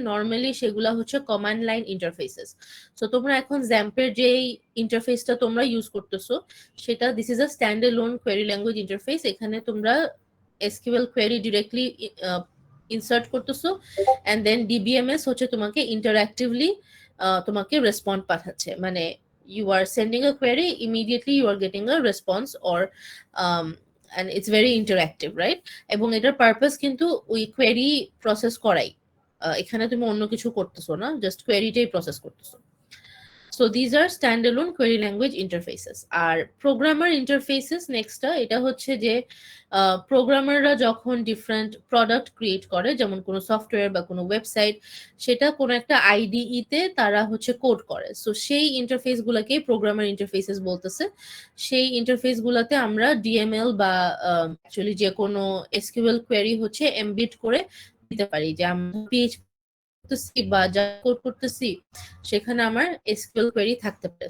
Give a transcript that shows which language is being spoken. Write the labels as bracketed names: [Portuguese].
[Bangla] Normally সেগুলা হচ্ছে command line interfaces. So তোমরা এখন জ্যাম্পের যে ইন্টারফেসটা তোমরা ইউজ করতেছো, সেটা [English] This is a standalone query language interface. [Bangla] এখানে তোমরা এসকিউএল কোয়েরি ডিরেক্টলি ইনসার্ট করতেছো, এন্ড দেন ডিবিএমএস হচ্ছে তোমাকে ইন্টারঅ্যাক্টিভলি তোমাকে রেসপন্ড পাঠাচ্ছে। মানে [English] you are sending a query, immediately you are getting a response, or and it's very interactive, right? [Bangla] এবং এটার পারপাস কিন্তু ওই কোয়েরি প্রসেস করাই, এখানে তুমি অন্য কিছু করতেছো না, জাস্ট কোয়েরিটাই প্রসেস করতেছো। [English] So these are standalone query language interfaces. [Bangla] আর programmer interfaces নেক্সটটা, এটা হচ্ছে যে প্রোগ্রামাররা যখন ডিফারেন্ট প্রোডাক্ট ক্রিয়েট করে, যেমন কোনো সফটওয়্যার বা কোনো ওয়েবসাইট, সেটা কোনো একটা আইডিই তে তারা হচ্ছে কোড করে। সো সেই ইন্টারফেস গুলাকে প্রোগ্রামার ইন্টারফেসেস বলতেছে। সেই ইন্টারফেস গুলাতে আমরা ডিএমএল বা অ্যাকচুয়ালি যে কোনো এসকিউএল কোয়েরি হচ্ছে এমবিড করে দিতে পারি, যে আমরা পিএইচপি করতেছি বা যা কোড করতেছি সেখানে আমার এসকিউএল কোয়েরি থাকতে পারে।